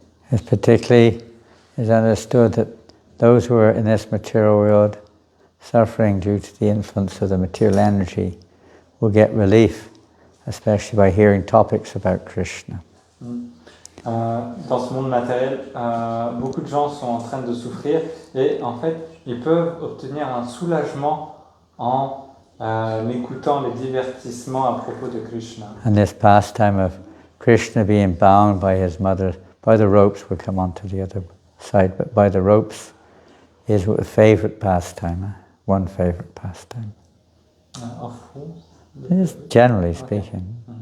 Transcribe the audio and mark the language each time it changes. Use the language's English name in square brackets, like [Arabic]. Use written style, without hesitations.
[English] It's particularly is understood that those who are in this material world suffering due to the influence of the material energy will get relief, especially by hearing topics about Krishna. [French] Dans ce monde matériel, beaucoup de gens sont en train de souffrir et en fait, ils peuvent obtenir un soulagement en écoutant les divertissements à propos de Krishna. [English] And this pastime of Krishna being bound by his mother, by the ropes, we'll come on to the other side, but by the ropes is a favorite pastime, one favorite pastime. Of who? Just generally speaking.